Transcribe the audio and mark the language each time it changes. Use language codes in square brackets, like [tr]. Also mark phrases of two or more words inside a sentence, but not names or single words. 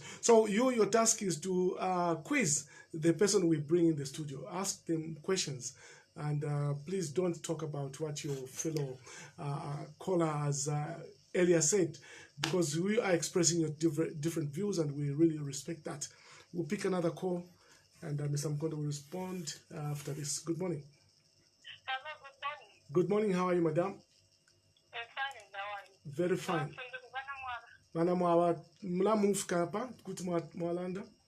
[en] So your task is to quiz the person we bring in the studio, ask them questions, and please don't talk about what your fellow caller has earlier said, because we are expressing your different views and we really respect that. We'll pick another call, and Mr. Mukondo will respond after this. Good morning. Hello, good morning. Good morning. How are you, madam? Fine, how are you? Very fine. [ny] Mana mwa mlamu mfukapa kuti mwalanda.